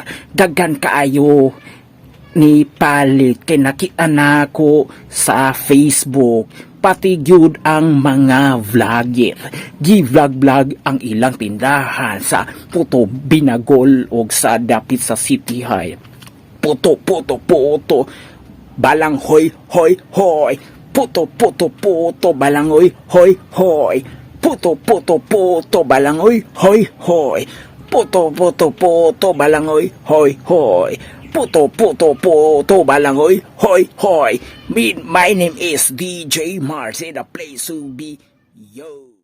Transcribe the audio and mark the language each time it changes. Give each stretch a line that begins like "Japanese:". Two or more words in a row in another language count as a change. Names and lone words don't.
Cebuano: Daghan kaayo ni palit kay nakita nako sa Facebook. Pati gyud ang mga vlogger. Gi-vlog ang ilang tindahan sa puto binagol og sa dapit sa City High. Puto balanghoy, hoy hoy. Puto balangoy, hoy hoy. Puto balangoy, hoy hoy. Puto balangoy, hoy hoy. Puto balangoy, hoy hoy.
English: My name is DJ Mars and the place to be. Yo.